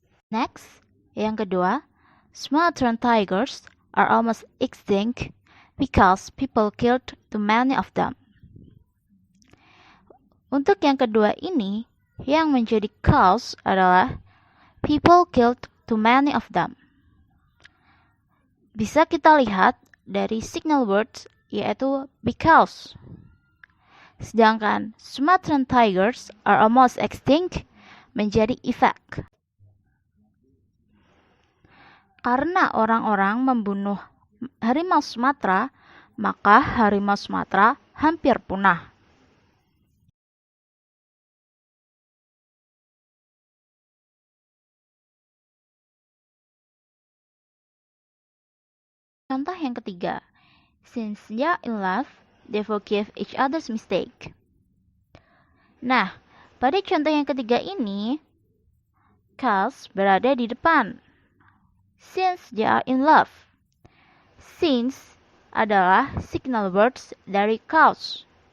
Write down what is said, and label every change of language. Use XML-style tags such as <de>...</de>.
<en>Next,</en> <id>yang kedua,</id> <en>Sumatran tigers are almost extinct because people killed too many of them.</en> <id>Untuk yang kedua ini, yang menjadi cause adalah</id> <en>people killed to many of them.</en> <id>Bisa kita lihat dari signal words yaitu because.</id> <en>Sedangkan Sumatran tigers are almost extinct menjadi effect.</en> <id>Karena orang-orang membunuh harimau Sumatera, maka harimau Sumatera hampir punah. Contoh yang ketiga,</id> <en>since they are in love, they forgive each other's mistake.</en> <id>Nah, pada contoh yang ketiga ini, cause berada di depan.</id> <en>Since they are in love. Since adalah signal words dari cause.</en>